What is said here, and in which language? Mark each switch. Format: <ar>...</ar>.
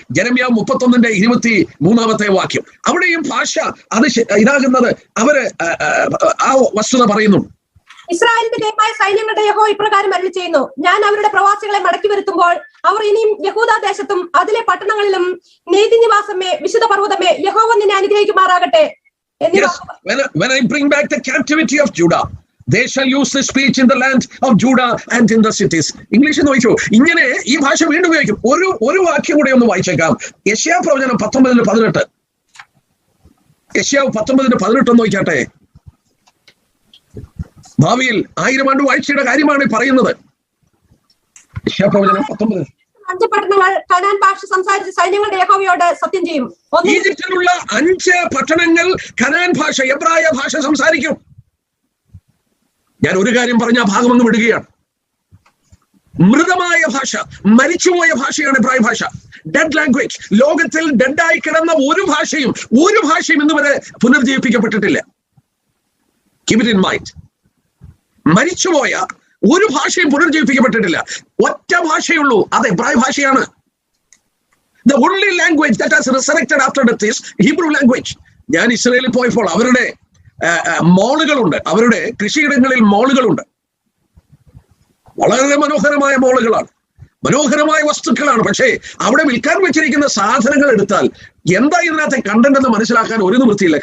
<ml>ജെരമ്യാവ് 31-ന്റെ 23-ാമത്തെ വാക്യം. അവിടെയും ഭാഷ അത് ഇതാകുന്നത് അവര് ആ വസ്തുത പറയുന്നു. ഇസ്രായേലിന്റെ ദൈവമായ സൈന്യങ്ങളുടെ യഹോവ ഇപ്രകാരം അരുളി ചെയ്യുന്നു, ഞാൻ അവരുടെ പ്രവാസികളെ മടക്കി വരുത്തുമ്പോൾ അവർ ഇനിയും യഹൂദാദേശത്തും അതിലെ പട്ടണങ്ങളിലും നീതിനിവാസമേ, വിശുദ്ധ പർവ്വതമേ, യഹോവ നിന്നെ അനുഗ്രഹിക്കുമാറാകട്ടെ.</ml> <en>Yes, when I bring back the captivity of Judah, they shall use the speech in the land of Judah and in the cities.</en> <ml>ഇംഗ്ലീഷിൽ നോക്കിച്ചു. ഇങ്ങനെ ഈ ഭാഷ വീണ്ടും ഉപയോഗിക്കും. ഒരു വാക്യം കൂടെ ഒന്ന് വായിച്ചേക്കാം. യെശയ്യാ പ്രവചനം 19:18. യെശയ്യാവ് 19:18 ഒന്ന് നോക്കിയാട്ടെ. ഭാവിയിൽ 1000 ആണ്ട് വാഴ്ചയുടെ കാര്യമാണ് പറയുന്നത്. യെശയ്യാ പ്രവചനം 19. 5 പട്ടണങ്ങൾ കനാൻ ഭാഷ സംസാരിച്ച് സൈന്യങ്ങളുടെ യഹോവയോട് സത്യം ചെയ്യും. ഈജിപ്തിലുള്ള 5 പട്ടണങ്ങൾ കനാൻ ഭാഷ, എബ്രായ ഭാഷ സംസാരിക്കും. ഞാൻ ഒരു കാര്യം പറഞ്ഞ ആ ഭാഗം അങ്ങ് വിടുകയാണ്. മൃതമായ ഭാഷ, മരിച്ചുപോയ ഭാഷയാണ് എബ്രായ ഭാഷ.</ml> <en>Dead language.</en> <ml>ലോകത്തിൽ ഡെഡായി കിടന്ന ഒരു ഭാഷയും ഇന്ന് വരെ പുനർജീവിപ്പിക്കപ്പെട്ടിട്ടില്ല.</ml> <en>Keep it in mind.</en> <ml>മരിച്ചുപോയ ഒരു ഭാഷയും പുനർജീവിപ്പിക്കപ്പെട്ടിട്ടില്ല. ഒറ്റ ഭാഷയുള്ളൂ, അത് എബ്രായ ഭാഷയാണ്.</ml> <en>The only language that has resurrected after death is Hebrew language.</en> <ml>ഞാൻ ഇസ്രായേലിൽ പോയപ്പോൾ അവരുടെ മോളുകളുണ്ട്, അവരുടെ കൃഷിയിടങ്ങളിൽ മോളുകളുണ്ട്. വളരെ മനോഹരമായ മോളുകളാണ്, മനോഹരമായ വസ്തുക്കളാണ്. പക്ഷേ അവിടെ വിൽക്കാൻ വെച്ചിരിക്കുന്ന സാധനങ്ങൾ എടുത്താൽ എന്താ ഇതിനകത്തെ കണ്ടന്റ് എന്ന് മനസ്സിലാക്കാൻ ഒരു നിവൃത്തിയില്ല.</ml>